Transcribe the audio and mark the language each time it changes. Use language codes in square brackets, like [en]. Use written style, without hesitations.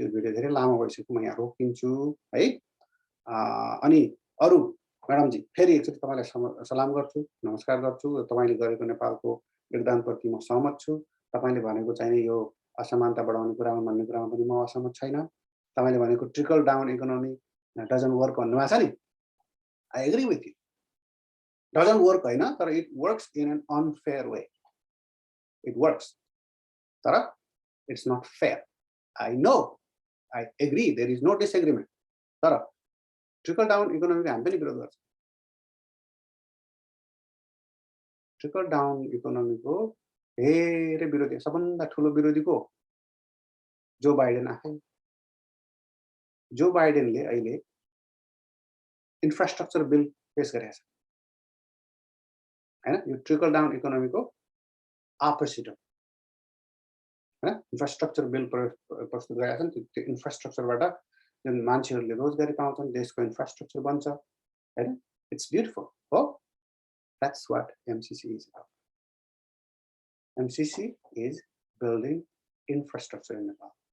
[ne] यो भिडियो धेरै लामो भइसक्यो, म यहाँ रोकिन्छु है। अनि अरु म्याडम जी फेरि एकचोटि तपाईलाई सलाम गर्छु, नमस्कार गर्छु। तपाईले गरेको नेपालको योगदानप्रति म सहमत छु। तपाईले भनेको चाहिँ यो असमानता बढाउने कुरामा भन्ने कुरामा पनि म असहमत छैन। तपाईले भनेको [en] trickle down economy doesn't work [ne] भन्नुभएको छ नि, [en] I agree with you. Doesn't work [ne] हैन, तर [en] It works in an unfair way. It works, [ne] तर [en] It's not fair. I know, I agree, there is no disagreement. [ne] तर ट्रिकल डाउन इकोनोमीको हामी पनि विरोध गर्छौँ। ट्रिकल डाउन इकोनोमीको धेरै विरोधी, सबभन्दा ठुलो विरोधी को? जो बाइडेन आफै। जो बाइडेनले अहिले इन्फ्रास्ट्रक्चर बिल पेश गरेको छ हैन? यो ट्रिकल डाउन इकोनोमीको अपोजिट हो हैन? इन्फ्रास्ट्रक्चर बिल प्रस्तुत गरेका छन्। त्यो इन्फ्रास्ट्रक्चरबाट जुन मान्छेहरूले रोजगारी पाउँछन्, देशको इन्फ्रास्ट्रक्चर बन्छ हैन? [en] it's beautiful [ne] हो। [en] That's what MCC is about. MCC is building infrastructure in Nepal.